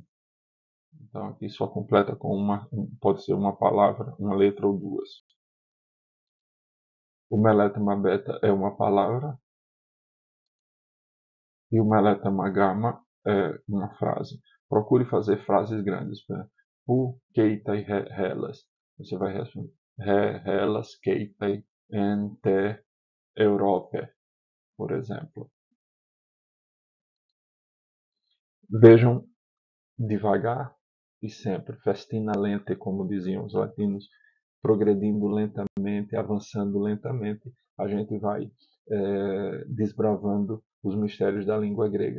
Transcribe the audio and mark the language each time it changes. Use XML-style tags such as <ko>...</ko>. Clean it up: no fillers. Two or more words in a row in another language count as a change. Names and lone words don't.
<pt>Então, aqui só completa com pode ser uma palavra, uma letra ou duas. O Meletema Beta é uma palavra, e o Meletema Gamma é uma frase. Procure fazer frases grandes.</pt> <el>Ποῦ κεῖται Ἑλλάς.</el> <pt>Você vai responder</pt> <el>Ἑλλὰς κεῖται ἐν τῇ,</el> <pt>Europe, por exemplo. Vejam devagar e sempre,</pt> <la>festina lente,</la> <pt>como diziam os latinos, progredindo lentamente, avançando lentamente, a gente vai desbravando os mistérios da língua grega.</pt>